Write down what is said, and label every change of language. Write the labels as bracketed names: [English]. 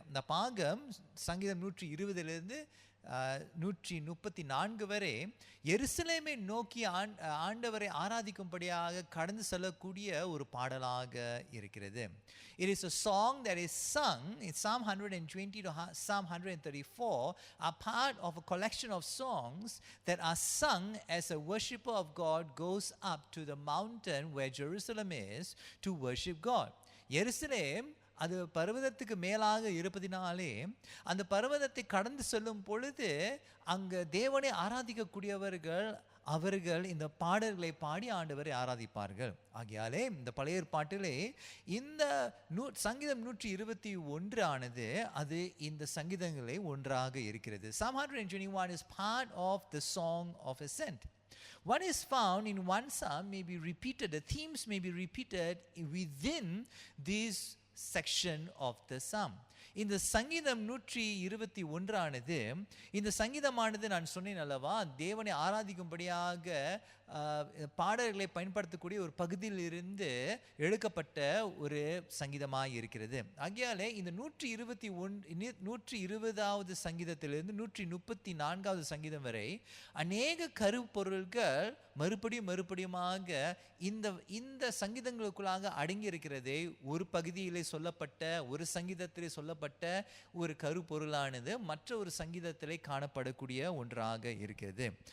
[Tamil] அந்த பாகம் சங்கீதம் 120 134 வரை எருசலேமை நோக்கி ஆண்டவரை ஆராதிக்கும்படியாக கடந்து செல்லக்கூடிய ஒரு பாடலாக இருக்கிறது. [English] It is a song that is sung in Psalm 120 to Psalm 134 are part of a collection of songs that are sung as a worshipper of God goes up to the mountain where Jerusalem is to worship God. [Tamil] எருசலேம் அது பர்வதத்துக்கு மேலாக இருப்பதினாலே அந்த பர்வதத்தை கடந்து செல்லும் பொழுது அங்கே தேவனை ஆராதிக்கக்கூடியவர்கள் அவர்கள் இந்த பாடல்களை பாடி ஆண்டவரை ஆராதிப்பார்கள். ஆகையாலே இந்த பழைய ஏற்பாட்டிலே இந்த சங்கீதம் 121 ஆனது அது இந்த சங்கீதங்களே ஒன்றாக இருக்கிறது. [English] Psalm 121 is part of the Song of Ascent. What is found in one psalm may be repeated, the themes may be repeated within these section of the psalm. [Tamil] இந்த சங்கீதம் 121 ஆனது இந்த சங்கீதமானது நான் சொன்னேன் அல்லவா, தேவனை ஆராதிக்கும்படியாக பாடல்களை பயன்படுத்தக்கூடிய ஒரு பகுதியிலிருந்து எடுக்கப்பட்ட ஒரு சங்கீதமாக இருக்கிறது. ஆகையாலே இந்த 120வது சங்கீதத்திலிருந்து 134வது சங்கீதம் வரை அநேக கருப்பொருள்கள் மறுபடியுமாக இந்த சங்கீதங்களுக்குள்ளாக அடங்கி இருக்கிறதே ஒரு பகுதியிலே சொல்லப்பட்ட ஒரு சங்கீதத்திலே சொல்லப்பட்ட ஒரு கருப்பொருளானது மற்ற ஒரு சங்கீதத்திலே காணப்படக்கூடிய ஒன்றாக இருக்கிறது.